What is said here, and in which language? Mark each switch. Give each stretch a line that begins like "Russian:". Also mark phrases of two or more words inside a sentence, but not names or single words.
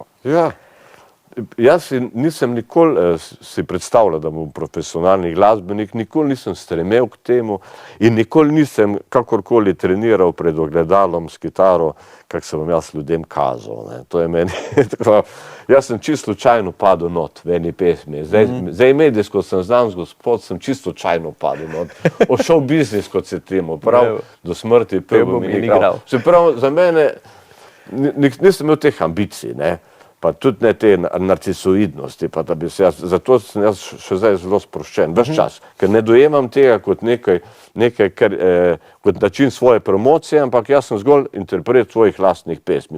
Slovenian: Ja, jaz nisem nikoli si predstavljal, da bom profesionalni glasbenik, nikoli nisem stremel k temu in nikoli nisem kakorkoli treniral pred ogledalom s kitaro, kak se bom jaz ljudem kazal. To je meni tako, jaz sem čisto slučajno padel not v eni pesmi. Zdaj medijsko sem znan gospod, sem čisto slučajno padel not.
English: O show business,
Slovenian: kot se temu, prav do smrti pel bom in igral. Se prav, za mene nisem imel teh ambicij, ne. Pa tudi ne te narcisoidnosti, pa da bi se jaz, zato sem jaz še zdaj zelo sproščen, ves čas, ker ne dojemam tega kot nekaj, kot način svoje promocije, ampak jaz sem zgolj interpret svojih lastnih pesmi.